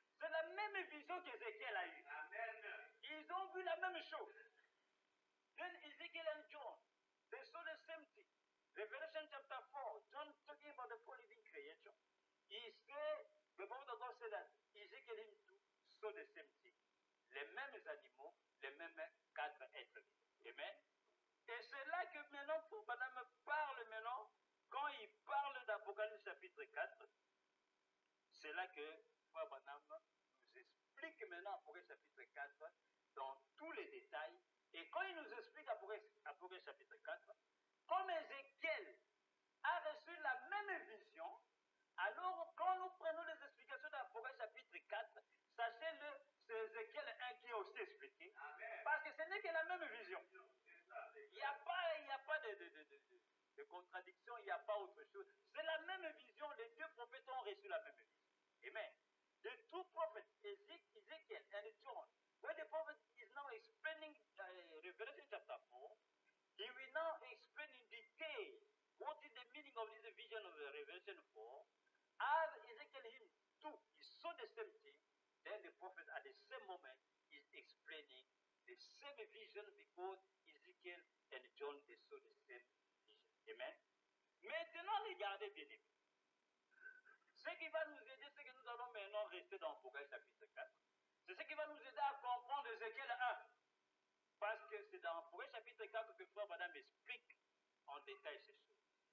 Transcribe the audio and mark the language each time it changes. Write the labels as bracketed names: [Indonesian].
[French] C'est la même vision qu'Ézéchiel a eue. Amen. Ils ont vu la même chose. [English] Then Ezekiel and John, they saw the same thing. Revelation chapter 4, John talking about the four living creation. He said, the Bible of God said that Ezekiel him too saw the same thing. [French] Les mêmes animaux, les mêmes 4 êtres vivants. Amen. Et c'est là que maintenant, pour Madame parle maintenant, quand il parle d'Apocalypse chapitre 4, c'est là que Frère Branham nous explique maintenant Apocalypse chapitre 4 dans tous les détails. Et quand il nous explique Apocalypse chapitre 4, comme Ézéchiel a reçu la même vision, alors quand nous prenons les explications d'Apocalypse chapitre 4, sachez-le, c'est Ézéchiel 1 qui a aussi expliqué. Amen. Parce que ce n'est que la même vision. Il n'y a pas de contradiction, il n'y a pas autre chose. C'est la même vision, les 2 prophètes ont reçu la même vision. Amen. [English] The 2 prophets, Ezekiel and John, when the prophet is now explaining Revelation chapter 4, he will now explain in detail what is the meaning of this vision of Revelation 4. As Ezekiel him too, he saw the same thing, then the prophet at the same moment is explaining the same vision because Ezekiel and John, they saw the same vision. Amen. [French] Maintenant, regardez bien aimé. Ce qui va nous aider, c'est que nous allons maintenant rester dans Apocalypse chapitre 4. C'est ce qui va nous aider à comprendre Ézéchiel 1. Parce que c'est dans Apocalypse chapitre 4 que Frère Branham explique en détail ces choses.